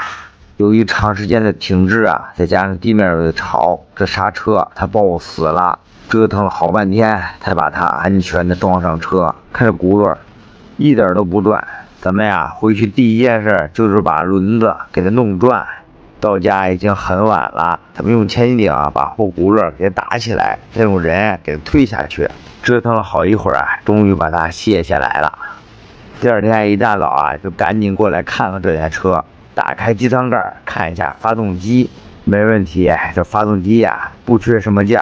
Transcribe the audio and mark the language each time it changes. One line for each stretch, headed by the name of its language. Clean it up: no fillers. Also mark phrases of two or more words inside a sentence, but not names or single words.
Chinese: 由於長時間的停滯再加上地面的潮，這剎車它抱死了，折騰了好半天才把它安全的裝上車。看這轱辘一點都不轉，咱們回去第一件事就是把輪子給它弄轉。到家已經很晚了，咱們用千斤頂把後轱辘給打起來，再用人給它推下去。折騰了好一會兒終於把它卸下來了。第二天一大早就趕緊過來看看這台車。打開機艙蓋看一下發動機，沒問題，這發動機不缺什麼件。